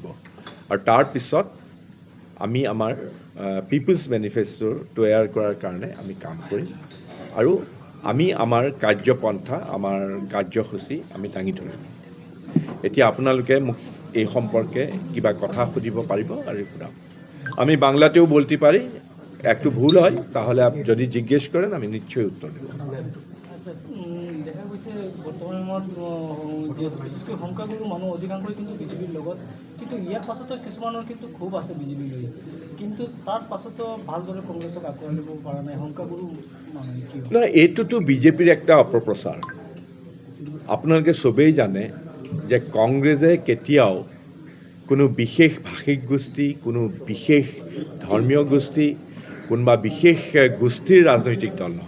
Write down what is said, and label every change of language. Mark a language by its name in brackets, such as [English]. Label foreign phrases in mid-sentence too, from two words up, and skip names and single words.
[Assamese] আৰু তাৰ পিছত আমি আমাৰ [English] peoples manifesto [Assamese] তৈয়াৰ কৰাৰ কাৰণে আমি কাম কৰিম আৰু আমি আমাৰ কাৰ্যপন্থা, আমাৰ কাৰ্যসূচী আমি দাঙি ধৰিম। এতিয়া আপোনালোকে মোক এই সম্পৰ্কে কিবা কথা সুধিব পাৰিব আৰু সুধাম। [Bangla] আমি বাংলাতেও বলতে পারি, একটু ভুল হয় তাহলে যদি জিজ্ঞেস করেন আমি নিশ্চয়ই উত্তর দেব। [Assamese] দেখা গৈছে বৰ্তমান সময়ত যে বিশেষকৈ সংখ্যাগুৰু মানুহ অধিকাংশই কিন্তু বিজেপিৰ লগত, কিন্তু ইয়াৰ পাছতো কিছুমানৰ কিন্তু ক্ষোভ আছে বিজেপিৰ লৈ, কিন্তু তাৰ পাছতো ভালদৰে কংগ্ৰেছক আঁকোৱালি ল'ব পৰা নাই সংখ্যাগুৰু মানুহে। কি নহয়, এইটোতো বিজেপিৰ একটা অপপ্ৰচাৰ। আপোনালোকে চবেই জানে যে কংগ্ৰেছে কেতিয়াও কোনো বিশেষ ভাষিক গোষ্ঠী, কোনো বিশেষ ধৰ্মীয় গোষ্ঠী, কোনোবা বিশেষ গোষ্ঠীৰ ৰাজনৈতিক দল নহয়।